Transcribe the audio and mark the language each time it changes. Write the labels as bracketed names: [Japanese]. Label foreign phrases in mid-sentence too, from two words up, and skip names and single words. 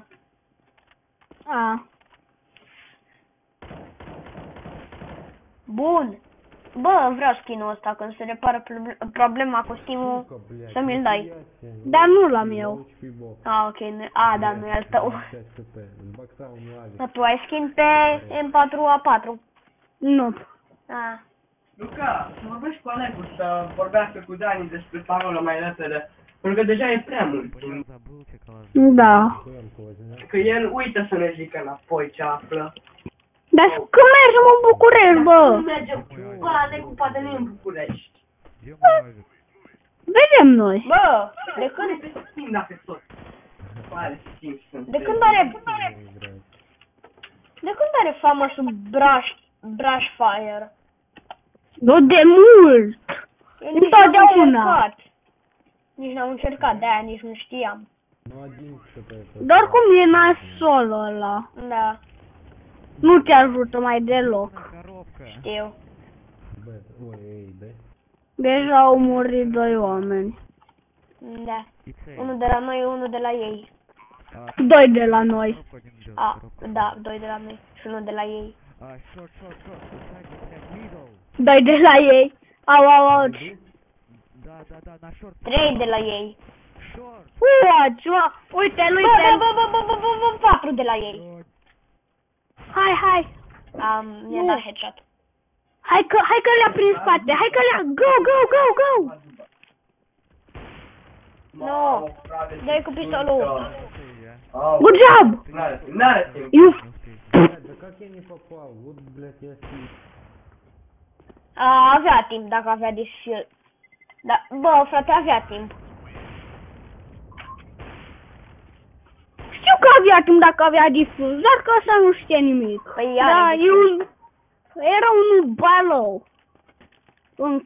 [Romanian] A. Bun. Bă, vreau skin-ul ăsta, când se repară problema cu Steam-ul, să mi-l dai. Dar nu l-am eu. Ah, ok, da, nu e al tău. [Russian] 5 хп. С бокса у него авик. [Romanian] Dar tu ai skin pe M4A4. Nu. Ah. Luca, să vorbești cu Alecu să vorbească cu Dani despre parolă mai repede. Pentru că deja e prea mult. [Russian] Блин, забыл чекалаж. [Romanian] Da. [Russian] М-ку возьмешь? [Romanian] Că el uită să ne zică înapoi ce află. Dar când mergem în București, Nu bă? mergem cu Alecu, poate nu în București. [Russian] Где мой авик? [Romanian] Vedem noi. Bă, de când, Timp dacă tot. Are timp să de când are famosul Brush Fire? Nu de mult. Eu nici n-am Întotdeauna. încercat. Nici n-am încercat, de-aia nici nu știam. [Russian] Ну 11 это. [Romanian] Doar cum e nasol ăla. Da, Nu te ajută mai deloc. [Russian] Коробка. [Romanian] știu. [Russian] Б. Ой, эй, да? [Romanian] Deja au murit 2 oameni. Da. [Russian] И цель. [Romanian] Unul de la noi, unul de la ei. 2 de la noi. [Russian] Коробка один идет. [Romanian] A, [Russian] Коробка. [Romanian] da, 2 de la noi și unul de la ei. [Russian] Шорт, шорт, шорт. Сзади, блядь, middle. [Romanian] 2 de la ei. Au. [Russian] Да, да, да, на шорт. [Romanian] 3 de la ei. [Russian] Шорт. [Romanian] Ceva. Uite-l, Bă, uite-l. 4 de la ei. Hai. Mi-a dat headshot. Hai că le-a prin spate. Hai că le-a... Go. Nu, dai cu pistolul. [English] Good job. [Romanian] N-are timp. You... [Russian] Блядь, да как я не попал? Вот, блядь, я сидел. [Romanian] Avea timp dacă avea disfill. Da, bă, frate, avea timp. Știu că avea timp dacă avea difuz, dar că ăsta nu știe nimic. Păi Da, are diffuz. era unul balou. Încă